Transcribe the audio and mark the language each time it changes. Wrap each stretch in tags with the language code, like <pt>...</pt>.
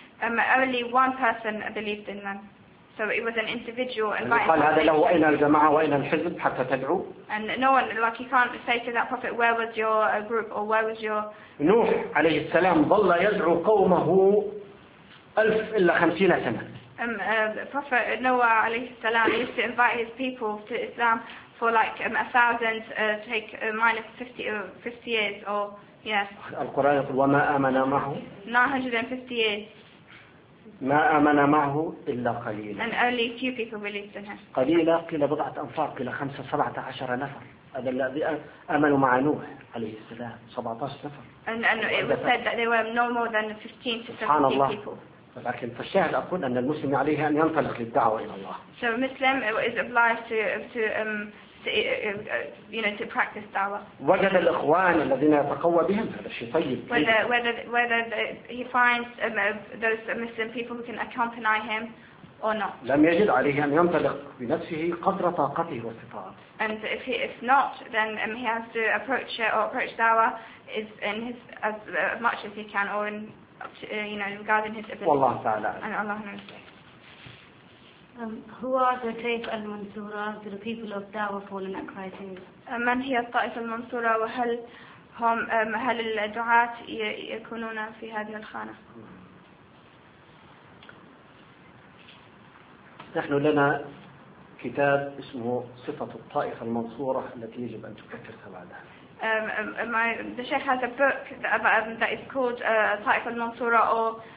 <en>Only one person believed in them, so it was an individual. And</en> <ar>قال هذا له أين الجماعة وأين الحزب حتى تدعو.</ar> <en>And no one, like you can't say to that prophet, where was your group or where was your.</en> <ar>نوح عليه السلام ظل يدعو قومه ألف إلا خمسين سنة.</ar> <en>Prophet Noah</en> <ar>عليه السلام</ar> <en>used to invite his people to Islam for like a thousand, take minus 50 years or yes.</en> <ar>القرآن يقول وما آمن معه.</ar> <en>950 years.</en> <ar>ما آمن معه إلا قليلا.</ar> <en>And only few people believed in him.</en> <ar>قليلا قيل بضعة أنفار قيل 15-17 نفر. هذا الذي آمنوا مع نوح عليه السلام 17 نفر.</ar> <en>And it was said that they were no more than 15-17 people.</en> <ar>لكن فالشاهد أقول أن المسلم عليه أن ينطلق للدعوة إلى الله.</ar> <en>So a Muslim is obliged to practice dawah.</en> <ar>وجد الإخوان الذين يتقوى بهم هذا شيء طيب.</ar> <en>Whether he finds those Muslim people who can accompany him or not.</en> <ar>لم يجد عليه أن ينطلق بنفسه قدر طاقته واستطاعته.</ar> <en>And if not, then he has to approach dawah as much as he can or in regarding his ability.</en> <ar>Wallah ta'ala.</ar> <en>And Allah knows. Who are the Taif al-Mansura? Do the people of Dawah fall in that criteria?</en> <ar>من هي الطائفة المنصورة وهل هم هل الدعاة يكونون في هذه الخانة؟ نحن لنا كتاب اسمه صفة الطائفة المنصورة التي يجب أن تكثرها بعدها.</ar> <en>The Sheikh has a book that is called طائفة المنصورة أو</en>